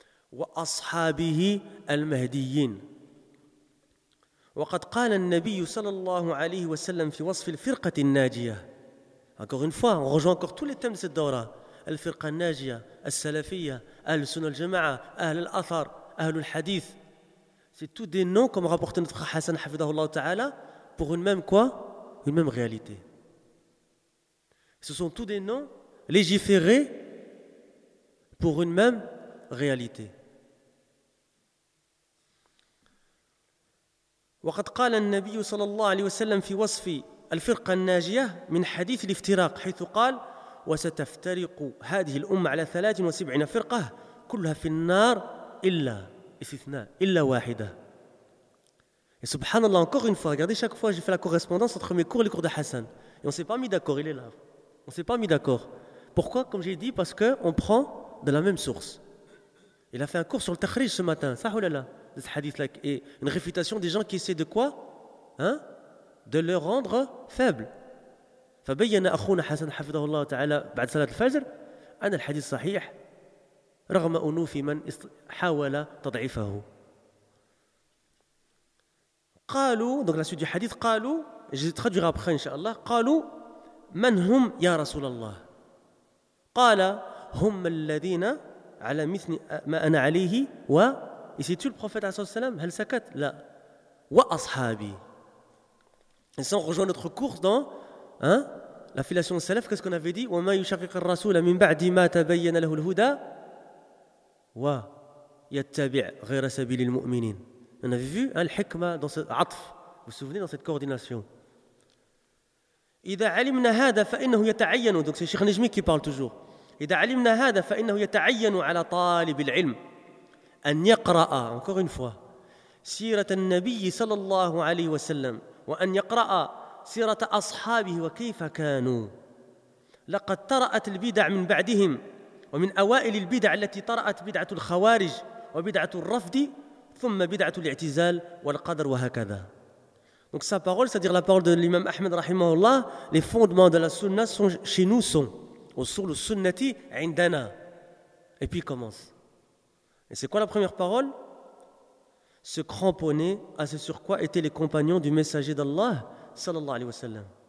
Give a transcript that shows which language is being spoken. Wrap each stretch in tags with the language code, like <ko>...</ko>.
<ar>وأصحابه المهديين وقد قال النبي صلى الله عليه وسلم في وصف الفرقة الناجية.</ar> <fr>Encore une fois, on rejoint encore tous les thèmes de cette daura.</fr> <ar>الفرقة الناجية, السلفية, أهل السنة الجماعة, أهل الأثر, أهل الحديث.</ar> <fr>C'est tous des noms, comme rapporté notre Hassan</fr> <ar>حفظه الله تعالى,</ar> <fr>pour une même quoi? Une même réalité. Ce sont tous des noms légiférés pour une même réalité.</fr> <ar>وقد قال النبي صلى الله عليه وسلم في وصف الفرقة الناجية من حديث الافتراق حيث قال وستفترق هذه الأمة على 73 فرقة كلها في النار إلا استثناء إلا واحدة.</ar> <fr>Et subhanallah, encore une fois, regardez, chaque fois j'ai fait la correspondance entre mes cours et les cours de Hassan, et on s'est pas mis d'accord, il est là, on s'est pas mis d'accord. Pourquoi? Comme j'ai dit, parce que on prend de la même source. Il a fait un cours sur le takhrij ce matin, ça ou là, ce hadith-là, et une réfutation des gens qui essaient de quoi? De le rendre faible.</fr> <ar>فبينا أخونا حسن حفظه الله تعالى بعد صلاة الفجر أن الحديث صحيح رغم أنوف من حاول تضعيفه. قالوا,</ar> <fr>donc la suite du hadith,</fr> <ar>قالوا,</ar> <fr>je traduirai après inshallah,</fr> <ar>قالوا من هم يا رسول الله؟ قال هم الذين على مثل ما أنا عليه و</ar> <fr>et c'est-tu le prophète</fr> <ar>عليه الصلاة والسلام؟ هل سكت؟ لا و أصحابي.</ar> <fr>Et ça, on rejoint notre cours dans la filiation de salaf. Qu'est-ce qu'on avait dit?</fr> <ar>وما يشقق الرسول من بعد ما تبين له الهدى و يتبع غير سبيل المؤمنين.</ar> <fr>On avait vu الحكمة dans ce عطف, vous vous souvenez, dans cette coordination.</fr> <ar>إذا علمنا هذا فإنه يتعين.</ar> <fr>Donc c'est Cheikh Najmi qui parle toujours.</fr> <ar>إذا علمنا هذا فإنه يتعين على طالب العلم أن يقرأ,</ar> <fr>encore une fois,</fr> <ar>سيرة النبي صلى الله عليه وسلم وأن يقرأ سيرة أصحابه وكيف كانوا. لقد طرأت البدع من بعدهم, ومن أوائل البدع التي طرأت بدعة الخوارج وبدعة الرفض, ثم بدعة الاعتزال والقدر وهكذا.</ar> <fr>Donc sa parole, c'est-à-dire la parole de l'imam Ahmed rahimahullah, les fondements de la sunna sont chez nous, sont</fr> <ar>usul sunnati indana.</ar> <fr>Et puis il commence. Et c'est quoi la première parole? Se cramponner à ce sur quoi étaient les compagnons du messager d'Allah sallallahu alayhi wa sallam.</fr>